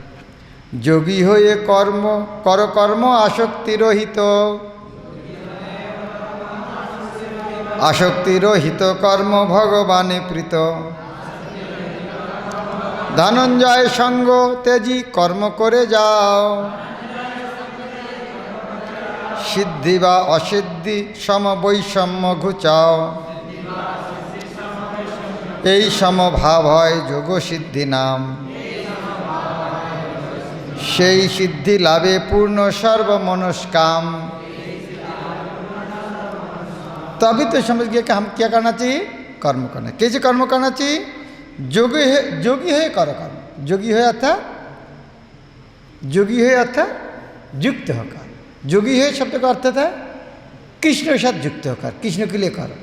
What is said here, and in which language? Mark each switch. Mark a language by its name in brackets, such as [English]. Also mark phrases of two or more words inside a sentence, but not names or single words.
[Bangla] যোগী হয়ে কর্ম করো কর্ম আসক্তি রহিত, আসক্তি রহিত কর্ম ভগবানে প্রীত। ধনঞ্জয় সঙ্গ তেজি কর্ম করে যাও, সিদ্ধি ও অসিদ্ধি সম বৈষম্য ঘুচাও। এই সমভাব হয় যোগ সিদ্ধি নাম, সেই সিদ্ধি লাভে পূর্ণ সর্বমনস্কাম। [Hindi] तो अभी तो समझ गया कि हम क्या करना चाहिए? कर्म करना। कैसे कर्म करना चाहिए? जोगी है करो कर्म। जोगी है अर्थात युक्त होकर। जोगी है शब्द का अर्थ था कृष्ण के साथ युक्त होकर, कृष्ण के लिए करो।